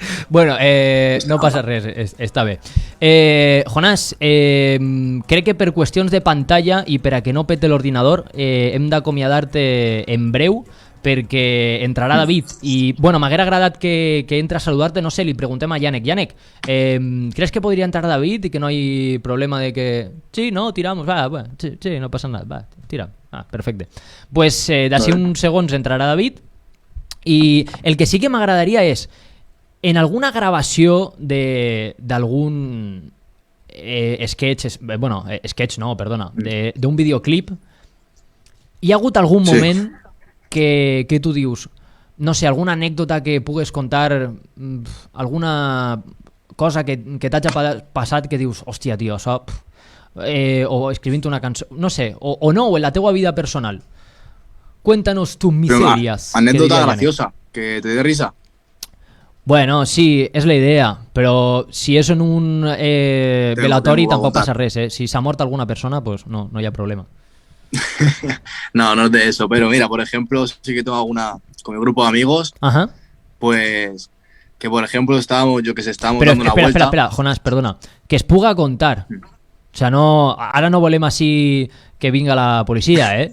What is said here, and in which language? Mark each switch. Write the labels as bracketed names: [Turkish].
[Catalan] Bueno, no passa res, està bé. Jonàs, crec que per qüestions de pantalla i per a que no pete l'ordinador hem d'acomiadar-te en breu perquè entrarà David i, bueno, m'haguera agradat que entra a saludar-te, no sé, li preguntem a Yannick. [Spanish] Yannick, ¿crees que podria entrar David y que no hay problema de que... Sí, no, tiramos, va, bueno, sí, no passa nada, va, tira. Perfecte. [Catalan] Pues d'ací uns segons entrarà David i el que sí que m'agradaria és en alguna gravació d'algun sketch no, perdona, d'un videoclip hi ha hagut algun moment que tu dius, no sé, alguna anècdota que pugues contar, alguna cosa que t'hagi passat que dius, hòstia, tio, això... o escribint una cançó, no sé, o no, o en la teua vida personal. [Spanish] Cuéntanos tus miserias. Anécdota graciosa, que te dé risa. [Catalan] Bueno, sí, és la idea, però si és en un velatori tampoc passa res, Si s'ha mort alguna persona, pues no hi ha problema. [Spanish] No es de eso, pero mira, por ejemplo, sí que tengo alguna con mi grupo de amigos, pues que por ejemplo estábamos dando una vuelta. [Catalan] Espera, Jonás, perdona, que es puga contar. [Spanish] O sea, [Catalan] no, ara no volem així que vinga la policia,